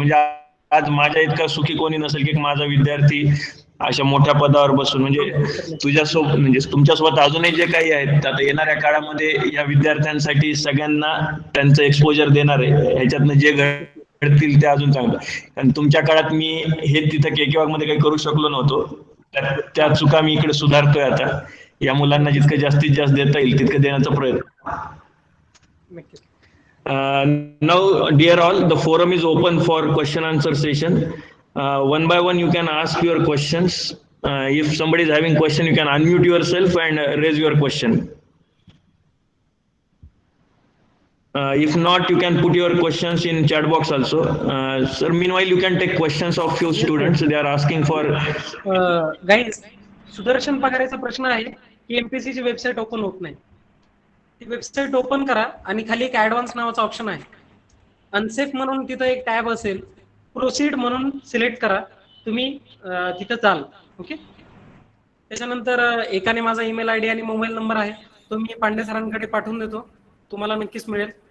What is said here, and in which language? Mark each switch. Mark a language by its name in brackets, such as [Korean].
[Marathi] म्हणजे आज माझ्या इतका सुखी कोणी नसेल की माझा विद्यार्थी अशा मोठ्या पदावर बसून, म्हणजे तुझ्यासोबत म्हणजे तुमच्यासोबत अजूनही जे काही आहेत, आता येणाऱ्या काळामध्ये या विद्यार्थ्यांसाठी सगळ्यांना त्यांचं एक्सपोजर देणार आहे. ह्याच्यातनं जे घडतील ते अजून चांगलं. कारण तुमच्या काळात मी हे तिथं केकेवाग मध्ये काही करू शकलो नव्हतो, त्या चुका मी इकडे सुधारतोय आता. या मुलांना जितकं जास्तीत जास्त देता येईल तितकं देण्याचा प्रयत्न. [English] Now, dear all, the forum is open for question answer session. One by one you can ask your questions. If somebody is having question, you can unmute yourself and raise your question. If not, you can put your questions in chat box also. Sir, meanwhile you can take questions of few students. They are asking for guys. [Marathi] Sudarshan पगारेचा प्रश्न आहे की MPC ची website open होत नाही. ती website open करा आणि खाली एक ऍडव्हान्स नावाचा ऑप्शन आहे. अनसेफ म्हणून तिथं एक टॅब असेल, प्रोसीड म्हणून सिलेक्ट करा. तुम्ही तिथं जाल. ओके. त्याच्यानंतर एकाने माझा ईमेल आयडी आणि मोबाईल नंबर आहे, तो मी पांडे सरांकडे पाठवून देतो, तुम्हाला नक्कीच मिळेल.